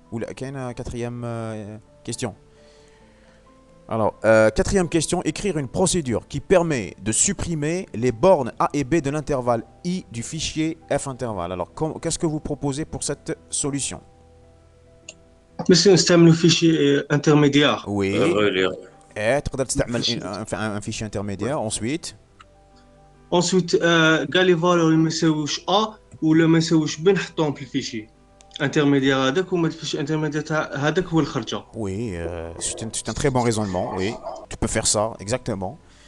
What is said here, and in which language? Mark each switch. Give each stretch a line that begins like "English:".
French: Ou la quatrième question. Alors, quatrième question, écrire une procédure qui permet de supprimer les bornes A et B de l'intervalle I du fichier F intervalle. Alors, qu'est-ce que vous proposez pour cette solution? Monsieur,
Arabic: نستعمل
French: fichier intermédiaire. Oui.
Arabic: تقدر تستعمل
French: un fichier intermédiaire. Ensuite,
Arabic: قال لي فالور اللي ما يساويوش A ولا ما يساويوش B نحطهم في الفيشي intermédiaire هذاك وما الفيشي intermédiaire هذاك هو الخرجة.
French: Oui, c'est un très bon raisonnement. Oui, tu peux faire ça, exactement.